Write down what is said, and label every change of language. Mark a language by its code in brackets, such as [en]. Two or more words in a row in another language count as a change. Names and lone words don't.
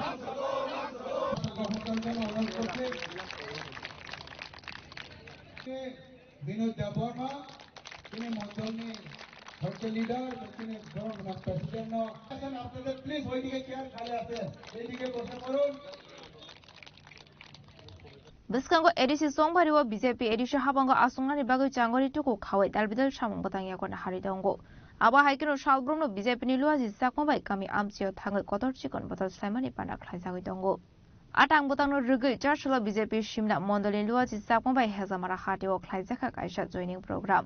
[bn] বিনোদ দেববর্মা তিনি মন্ডলনি হচ্ছে লিডার তিনি প্রেসিডেন্ট আপনাদের প্লিজ ওইদিকে চেয়ার খালি আছে এইদিকে বসে পড়ুন [trp] Biskango edisi songbariwo BJP edisi habango asungani bagoi changori tuku khawai dalbidal samung batang yakona haridongo. Aba haikino shalbrongno BJP ni luaji sakmabai kami amchio thangai kotor chikon botal slaimani panak khlaisagoi dongo. Atang botangno rugui charshula BJP shimla mondolin luaji sakmabai hezamara hatio khlaisaka kaisha joining program.